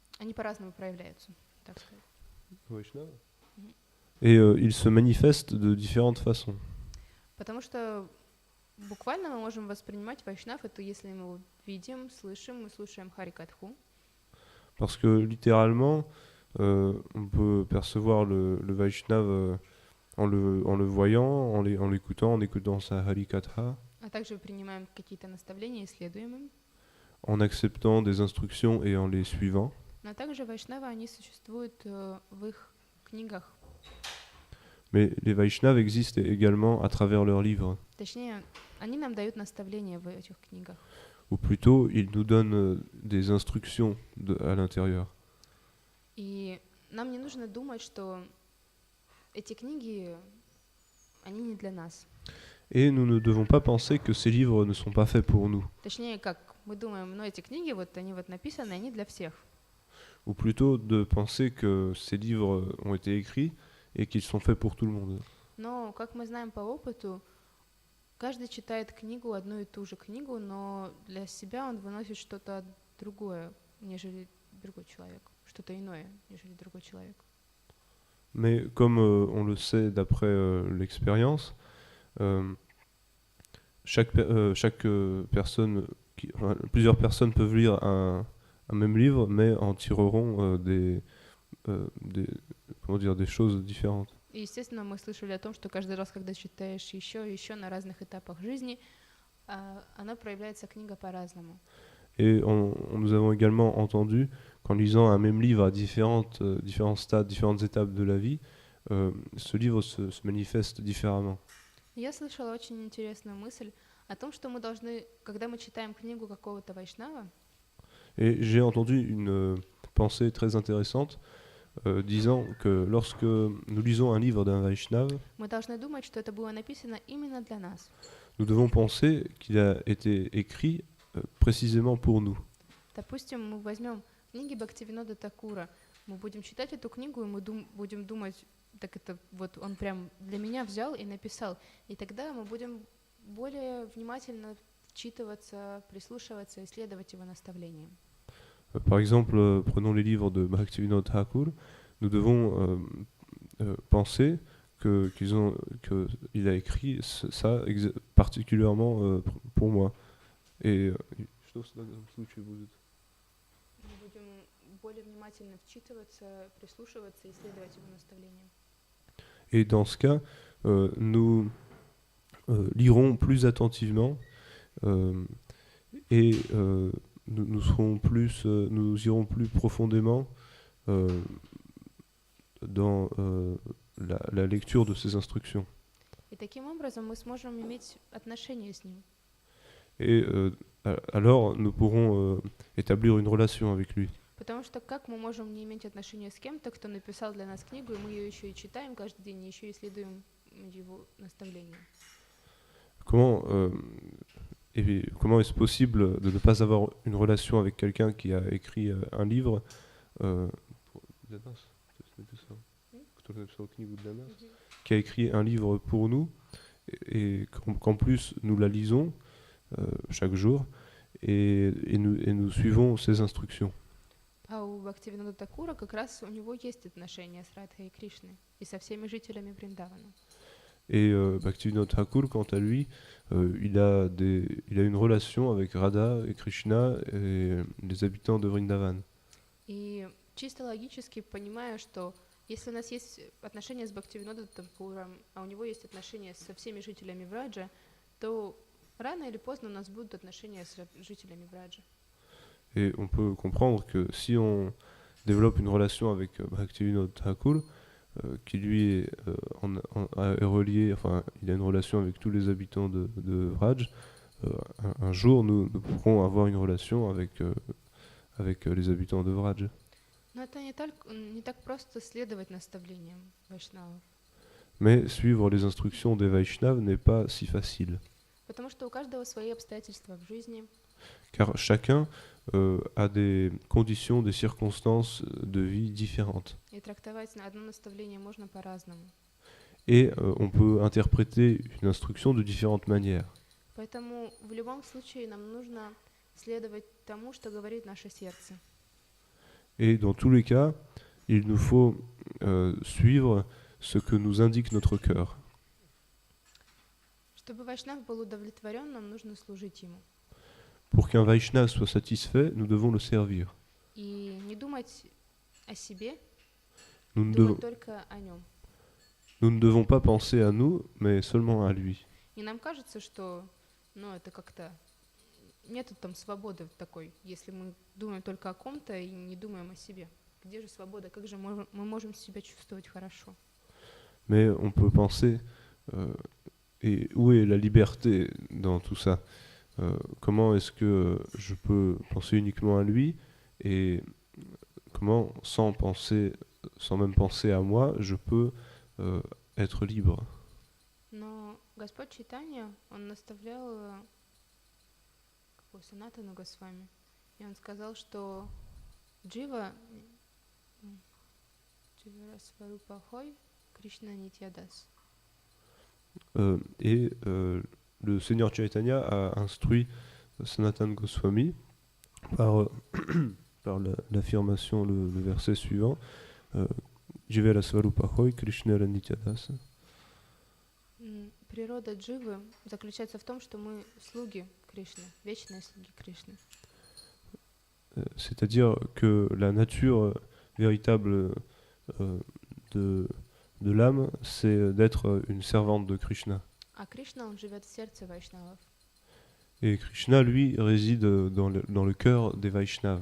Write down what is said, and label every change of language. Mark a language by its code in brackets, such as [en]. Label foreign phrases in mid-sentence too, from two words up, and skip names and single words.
[ru] они по-разному проявляются, так сказать. [fr] Vaishnava. Мгм. Et ils se manifestent de différentes façons. [ru] Потому что буквально мы можем воспринимать вайшнав, это если мы его видим, слышим, мы слушаем Харикатху. [fr] Parce que littéralement, on peut percevoir le Vaishnava en le voyant, en l'écoutant, en écoutant sa Harikatha, [ru] А также принимаем какие-то наставления и следуем им. [fr] en acceptant des instructions et en les suivant. [ru] Но также вайшнавы, они существуют в их книгах. [fr] Mais les Vaishnavas existent également à travers leurs livres. [ru] Точнее, они нам дают наставления в этих книгах. [fr] Ou plutôt, ils nous donnent des instructions à l'intérieur. [ru] И нам не нужно думать, что эти книги, они не для нас. [fr] Et nous ne devons pas penser que ces livres ne sont pas faits pour nous. [ru] Точнее, как мы думаем, ну эти книги, вот они вот написаны, они для всех. [fr] Ou plutôt de penser que ces livres ont été écrits et qu'ils sont faits pour tout le monde. [ru] Но, как мы знаем по опыту, каждый читает книгу, одну и ту же книгу, но для себя он выносит что-то другое, нежели другой человек, что-то иное, нежели другой человек. [fr] Mais comme on le sait d'après l'expérience, plusieurs personnes peuvent lire un même livre, mais en tireront des choses différentes. [ru] И, естественно, мы слышали о том, что каждый раз, когда читаешь еще и еще на разных этапах жизни, она проявляется книга по-разному. [fr] Et nous avons également entendu qu'en lisant un même livre à différents stades, différentes étapes de la vie, ce livre se manifeste différemment. [ru] Я слышала очень интересную мысль о том, что мы должны, когда мы читаем книгу какого-то вайшнава, [fr] Et j'ai entendu une pensée très intéressante disant que lorsque nous lisons un livre d'un Vaishnava, [ru] мы должны думать, что это было написано именно для нас. [fr] nous devons penser qu'il a été écrit précisément pour nous. [ru] Допустим, мы возьмем книги Бхактивинода Такура, мы будем читать эту книгу, и мы будем думать, так это вот он прям для меня взял и написал. И тогда мы будем более внимательно вчитываться, прислушиваться, исследовать его наставления. [fr] Par exemple, prenons les livres de Bhaktivinoda Thakur, nous devons penser qu'il a écrit ça particulièrement pour moi. [ru] Et что в данном случае будет? Мы будем более внимательно вчитываться, прислушиваться, исследовать его наставления. [fr] Et dans ce cas, nous lirons plus attentivement et nous irons plus profondément dans la lecture de ces instructions. [ru] И таким образом мы сможем иметь отношения с ним. [fr] Et alors nous pourrons établir une relation avec lui. [ru] Потому что как мы можем не иметь отношения с кем-то, кто написал для нас книгу, и мы ее еще и читаем каждый день, и еще и исследуем его наставления? [fr] Comment est-ce possible de ne pas avoir une relation avec quelqu'un qui a écrit un livre qui a écrit un livre pour nous et qu'en plus nous la lisons chaque jour et nous suivons ses instructions. [ru] А у Бхактивинода Такура как раз у него есть отношения с Радхой и Кришной и со всеми жителями Вриндавана. [fr] Et Bhaktivinoda Thakur, quant à lui, il a une relation avec Radha et Krishna et les habitants de Vrindavan. [ru] И чисто логически понимая, что если у нас есть отношения с Бхактивинодом Такуром, а у него есть отношения со всеми жителями Враджа, то рано или поздно у нас будут отношения с жителями Враджа. [fr] Et on peut comprendre que si on développe une relation avec Bhaktivinoda Thakur, qui lui est relié, enfin il a une relation avec tous les habitants de Vraj, un jour nous pourrons avoir une relation avec les habitants de Vraj. [ru] Но это не так просто следовать наставлениям вайшнавов. [fr] Mais suivre les instructions des Vaishnavas n'est pas si facile. [ru] Потому что у каждого свои обстоятельства в жизни. [fr] Car chacun a des conditions, des circonstances de vie différentes. [ru] И трактовать на одно наставление можно по-разному. [fr] Et on peut interpréter une instruction de différentes manières. [ru] Поэтому в любом случае нам нужно следовать тому, что говорит наше сердце. [fr] Et dans tous les cas, il nous faut suivre ce que nous indique notre cœur. [ru] Чтобы Вайшнав был удовлетворен, нам нужно служить ему. [fr] Pour qu'un Vaishnava soit satisfait, nous devons le servir. [ru] И не думать о себе, [fr] Nous ne, [ru] думать [fr] devons, [ru] только о нем. [fr] nous ne devons pas penser à nous, mais seulement à lui. [ru] И нам кажется, что, ну, это как-то нету там свободы такой, если мы думаем только о ком-то и не думаем о себе. Где же свобода? Как же мы можем себя чувствовать хорошо? [fr] Mais on peut penser, et où est la liberté dans tout ça? Comment est-ce que je peux penser uniquement à lui et comment, sans même penser à moi, je peux être libre? [ru] Но Господь Чайтанья, он наставлял Санатану Госвами, и он сказал, что [bn] জীব স্বরূপহয় কৃষ্ণ নিত্যদাস. [fr] Le Seigneur Chaitanya a instruit Sanatana Goswami par, par l'affirmation, le verset suivant, [bn] জীবের স্বরূপহয় কৃষ্ণ নিত্যদাস. [ru] Природа Дживы заключается в том, что мы слуги Кришны, вечные слуги Кришны. [fr] C'est-à-dire que la nature véritable de l'âme, c'est d'être une servante de Krishna. [ru] А Кришна, он живет в сердце вайшнавов. [fr] Et Krishna, lui, réside dans le cœur des Vaishnavas.